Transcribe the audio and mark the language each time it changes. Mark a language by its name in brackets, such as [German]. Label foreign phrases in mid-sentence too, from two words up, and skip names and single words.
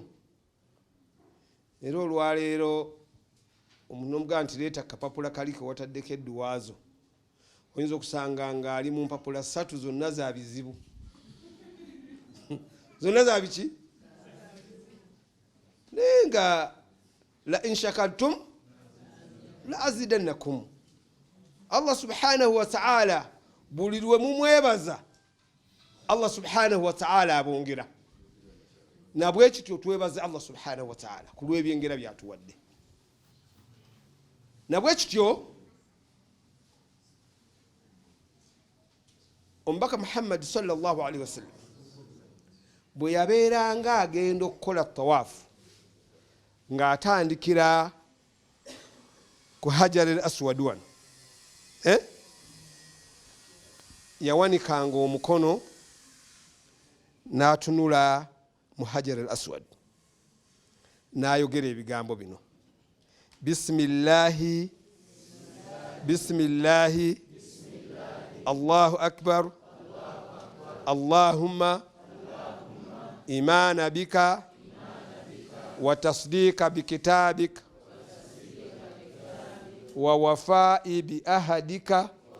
[Ganda] Era olwaleero omuntu omugaa nti leeta kapapula kali ke wataddeko edduwaazo, oyinza okusanga ng'ali mu mpapula 3 zonna za bizibu. Zonna za biki? Naye nga [Arabic] لئن شكرتم لأزيدنكم. الله سبحانه وتعالى [Ganda] buli lwe mumwebaza [Arabic] الله سبحانه وتعالى [Ganda] abongera. Na bwe kityo twebaze [Arabic] الله سبحانه وتعالى [Ganda] ku lw'ebyengera byatuwadde. Na bwe kityo omubaka Muhammad [Arabic] صلى الله عليه وسلم [Ganda] bwe yabeeranga agenda okukola tawaafu ng'atandikira ku Hajar al-Aswad wano, yawanikanga omukono n'atunula mu Hajar al-Aswad n'ayogera ebigambo bino: [Arabic] بسم الله بسم الله الله أكبر اللهم إيمانا بك وتصديقا بكتابك ووفاء بعهدك